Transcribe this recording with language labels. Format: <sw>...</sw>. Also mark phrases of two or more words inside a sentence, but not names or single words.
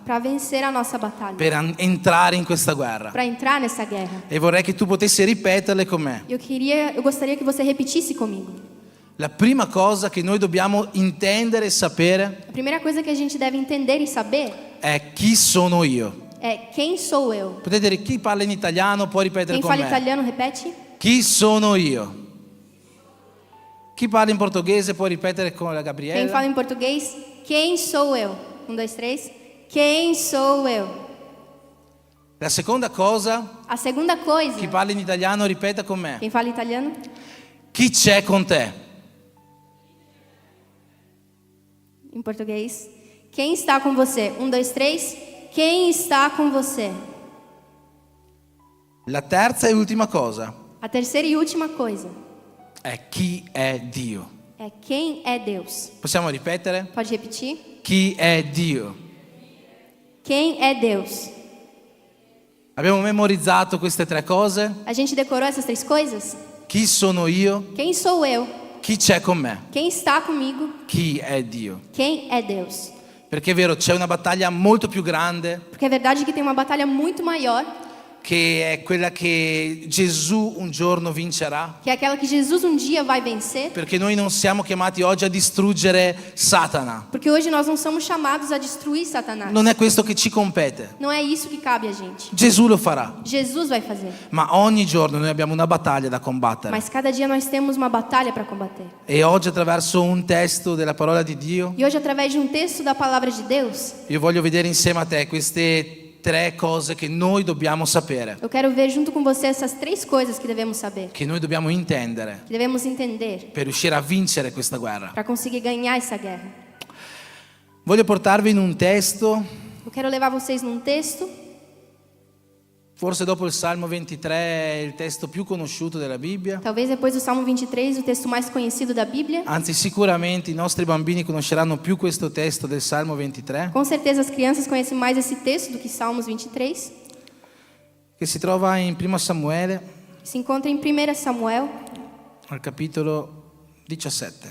<pt>para vencer a nossa batalha,</pt> <it>per entrare in questa guerra.</it> <pt>para entrar nessa guerra.</pt> <it>E vorrei che tu potessi ripeterle con me.</it> <pt>Eu gostaria que você repetisse comigo.</pt> <it>La prima cosa che noi dobbiamo intendere e sapere</it> <pt>A primeira coisa que a gente deve entender e saber</pt> <it>è chi sono io.</it> <pt>é quem sou eu.</pt> <it>Potete dire, chi parla in italiano può ripetere</it> <pt>Quem</pt> <it>con</it> <pt>fala</pt> <it>me.</it> <pt>italiano, repete.</pt> <it>Chi sono io? Chi parla in portoghese può ripetere con la</it> <pt>Quem</pt> <it>Gabriela.</it> <pt>fala em português, quem sou eu? 1, 2, 3. Quem sou eu?</pt> <it>La seconda cosa,</it> <pt>A segunda coisa,</pt> <it>chi parla in italiano ripeta con me.</it> <pt>quem fala italiano,</pt> <it>Chi c'è con te?</it> <pt>em português, quem está com você? 1, 2, 3. Quem está com você?</pt> <it>La terza e ultima cosa</it> <pt>A terceira e última coisa</pt> <it>è chi è Dio.</it> <pt>é quem é Deus.</pt> <it>Possiamo ripetere?</it> <pt>Pode repetir?</pt> <it>Chi è Dio?</it> <pt>Quem é Deus?</pt> <it>Abbiamo memorizzato queste 3 cose?</it> <pt>A gente decorou essas 3 coisas?</pt> <it>Chi sono io?</it> <pt>Quem sou eu?</pt> <it>Chi c'è con me?</it> <pt>Quem está comigo?</pt> <it>Chi è Dio?</it> <pt>Quem é Deus?</pt> <it>Perché è vero, c'è una battaglia molto più grande</it> <pt>Porque é verdade que tem uma batalha muito maior,</pt> <it>che è quella che Gesù un giorno vincerà.</it> <pt>que é aquela que Jesus um dia vai vencer.</pt> <it>Perché noi non siamo chiamati oggi a distruggere Satana.</it> <pt>Porque hoje nós não somos chamados a destruir Satanás.</pt> <it>Non è questo che ci compete.</it> <pt>Não é isso que cabe a gente.</pt> <it>Gesù lo farà.</it> <pt>Jesus vai fazer.</pt> <it>Ma ogni giorno noi abbiamo una battaglia da combattere.</it> <pt>Mas cada dia nós temos uma batalha para combater.</pt> <it>E oggi attraverso un testo della parola di Dio,</it> <pt>E hoje, através de um texto da palavra de Deus,</pt> <it>io voglio vedere insieme a te queste 3 cose che noi dobbiamo sapere,</it> <pt>eu quero ver junto com você essas 3 coisas que devemos saber,</pt> <it>che noi dobbiamo intendere</it> <pt>que devemos entender</pt> <it>per riuscire a vincere questa guerra.</it> <pt>para conseguir ganhar essa guerra.</pt> <it>Voglio portarvi in un testo,</it> <pt>Eu quero levar vocês num texto,</pt> <it>forse dopo il Salmo 23 è il testo più conosciuto della Bibbia,</it> <pt>talvez depois do Salmo 23, o texto mais conhecido da Bíblia.</pt> <it>anzi sicuramente i nostri bambini conosceranno più questo testo del Salmo 23,</it> <pt>Com certeza as crianças conhecem mais esse texto do que Salmos 23,</pt> <it>che si trova in 1 Samuele,</it> <pt>que se encontra em 1 Samuel,</pt> <it>al capitolo 17.</it>